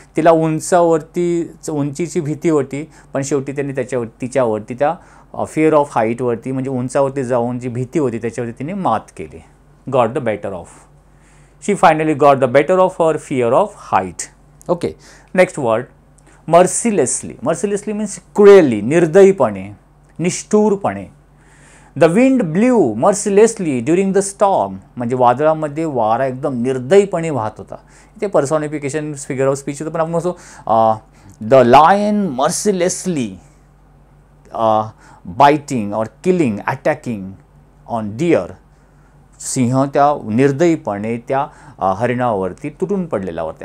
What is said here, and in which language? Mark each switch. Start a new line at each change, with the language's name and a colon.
Marathi: तिला उंचीची भीती होती, पण शेवटी त्यांनी तिच्यावरती त्या फिअर ऑफ हाईटवरती म्हणजे उंचावरती जाऊन जी भीती होती त्याच्यावरती तिने मात केली.
English: Got the better of. She finally got the better of her fear of height. Okay. Next word mercilessly. Mercilessly means cruelly,
Marathi: निर्दयीपणे, निष्ठुरपणे.
English: The wind blew mercilessly during the storm.
Marathi: म्हणजे वादळामध्ये वारा एकदम निर्दयीपणे वाहत होता. इथे पर्सॉनिफिकेशन फिगर ऑफ स्पीच होतं, पण आपण म्हणतो
English: The lion mercilessly biting or killing, attacking on deer.
Marathi: सिंह त्या निर्दयीपणे त्या हरिणावरती तुटून पडलेला होता.